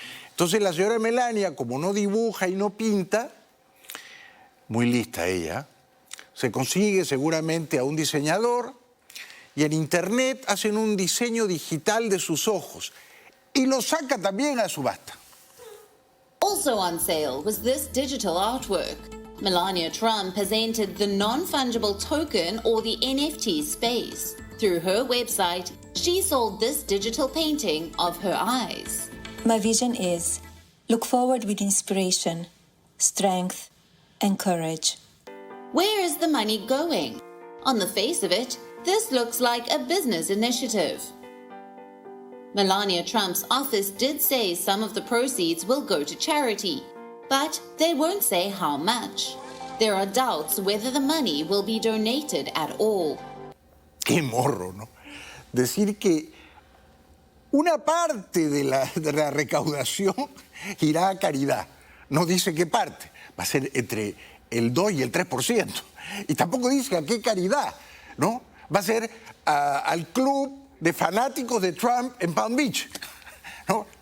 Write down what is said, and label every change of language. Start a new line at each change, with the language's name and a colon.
Spanish: Entonces la señora Melania, como no dibuja y no pinta, muy lista ella, se consigue seguramente a un diseñador y en internet hacen un diseño digital de sus ojos y lo saca también a subasta.
English: Also on sale was this digital artwork. Melania Trump has entered the non-fungible token, or the NFT space. Through her website, she sold this digital painting of her eyes. My vision is look forward with inspiration, strength, and courage. Where is the money going? On the face of it, this looks like a business initiative. Melania Trump's office did say some of the proceeds will go to charity, but they won't say how much. There are doubts whether the money will be donated at all.
Spanish: Qué morro, ¿no? Decir que una parte de la recaudación irá a caridad. No dice qué parte. Va a ser entre el 2 y el 3%. Y tampoco dice a qué caridad, ¿no? Va a ser al club de fanáticos de Trump en Palm Beach, ¿no?